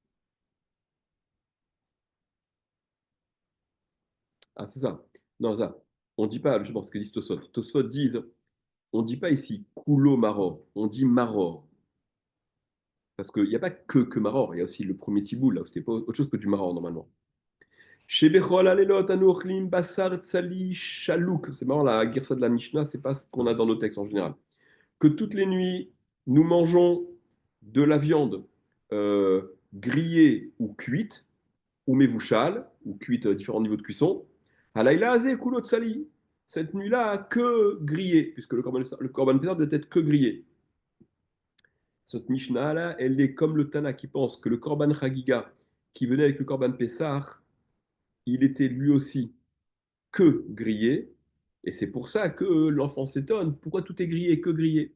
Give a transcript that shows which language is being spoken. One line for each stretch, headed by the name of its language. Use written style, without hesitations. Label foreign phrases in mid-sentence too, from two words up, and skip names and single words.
French: Ah, c'est ça. Non, ça. On dit pas, je pense que disent Tosfot. Tosfot disent, on dit pas ici
Hebrew: כולו מרור,
French: on dit Maror. Parce qu'il n'y a pas que Maror, il y a aussi le premier Tiboul, là où c'était pas autre chose que du Maror normalement.
Hebrew: שבכל הלילות אנו אוכלין בשר צלי שלוק.
French: C'est marrant, la guerre de la Mishnah, c'est pas ce qu'on a dans nos textes en général. Que toutes les nuits, nous mangeons de la viande grillée ou cuite, ou mevouchal, ou cuite à différents niveaux de cuisson.
Hebrew: הלילה הזה כולו צלי.
French: cette nuit-là que grillé, puisque le
Hebrew: קרבן פסח
French: doit être que grillé. Cette Mishnah-là, elle est comme le Tana qui pense que le
Hebrew: קרבן חגיגה,
French: qui venait avec le
Hebrew: קרבן פסח,
French: il était lui aussi que grillé, et c'est pour ça que l'enfant s'étonne, pourquoi tout est grillé, que grillé?